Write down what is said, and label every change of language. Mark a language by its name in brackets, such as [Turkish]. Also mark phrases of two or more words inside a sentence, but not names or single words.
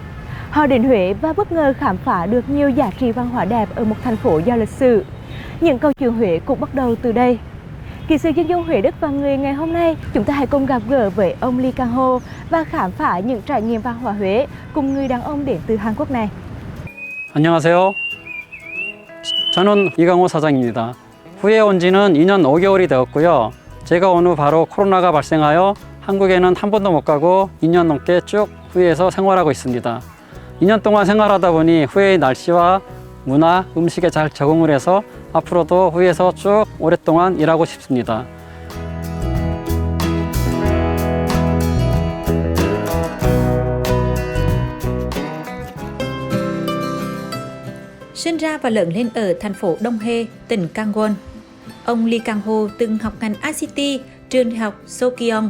[Vietnamese] Họ đến Huế và bất ngờ khám phá được nhiều giá trị văn hóa đẹp ở một thành phố giàu lịch sử. Những câu chuyện Huế cũng bắt đầu từ đây. Kỹ sư dân dung Huế Đức và người ngày hôm nay, chúng ta hãy cùng gặp gỡ với ông Lee Kang Ho và khám phá những trải nghiệm văn hóa Huế cùng người đàn ông đến từ Hàn Quốc này. [Korean] 안녕하세요. 저는 이강호 사장입니다. 후에 온 지는 2년 5개월이 되었고요. 제가 온 후 바로 코로나가 발생하여 한국에는 한 번도 못 가고 2년 넘게 쭉 후에에서 생활하고 있습니다. 2년 동안 생활하다 보니 후에의 날씨와 문화, 음식에 잘 적응을 해서 앞으로도 후에에서 쭉 오랫동안 일하고 싶습니다. [Vietnamese] Sinh ra và lớn lên ở thành phố Đông Hê, tỉnh Gangwon. Ông Lee Kang Ho từng học ngành ICT trường đại học Sokyong.